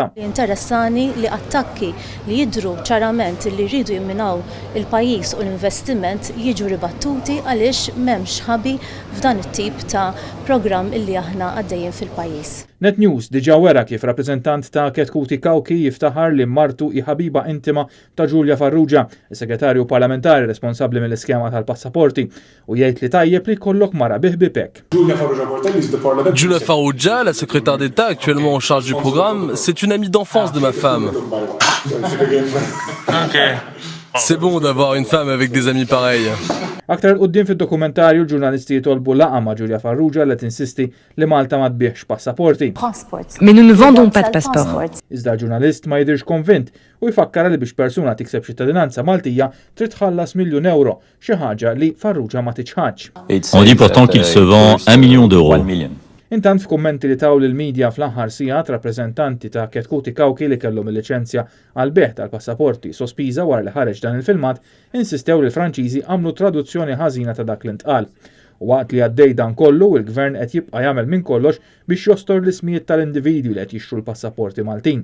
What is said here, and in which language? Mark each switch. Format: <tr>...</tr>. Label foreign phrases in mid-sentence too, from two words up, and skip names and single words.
<mt>Interessani li attakki li jidhru ċarament li jridu jimminaw il-pajjiż u l-investiment jiġu ribattuti għaliex m'hemmx ħabi f'dan it-tip ta' programm illi aħna għaddejjin fil-pajjiż. Net News diġà wera kif rappreżentant ta' Ketkuti Kawki jiftaħar li martu hi ħabiba intima ta' Giulia Farrugia, is-segretarju parlamentari responsabbli mill-iskema tal-passaporti, u jgħid li tajjeb li jkollok mara biħbibek. Giulia Farrugia,</mt> <fr>la secrétaire d'État actuellement en charge du programme, c'est une amie d'enfance de ma femme. C'est bon d'avoir une femme avec des amis pareils.</fr> <mt>Aktar qudiem fid-dokumentarju l-ġurnalisti jitolbu laqgħa ma' Giulia Farrugia li tinsisti li Malta ma tbieħx passaporti.</mt> <fr>Mais nous ne vendons pas de passeport.</fr> <mt>Iżda l-ġurnalist ma jidhirx konvint u jfakkar li biex persuna tikseb ċittadinanza Maltija trid tħallas €1,000,000, xi ħaġa li Farrugia ma tiċħadx.</mt> <fr>On dit pourtant qu'il se vend 1 million d'euros.</fr> <mt>Intant f'kummenti li taw lill-medja fl-aħħar sigħat rappreżentanti ta' Ketkuti Kawki li kellhom il-liċenzja għal beħ tal-passaporti sospiża wara li ħareġ dan il-filmat insistew li l-Franċiżi għamlu traduzzjoni ħażina ta' dak li ntqal. Waqt li għaddej dan kollu, il-gvern qed jibqa' jagħmel minn kollox biex jostor l-ismijiet tal-individwi li qed jixtru l-passaporti Maltin.</mt>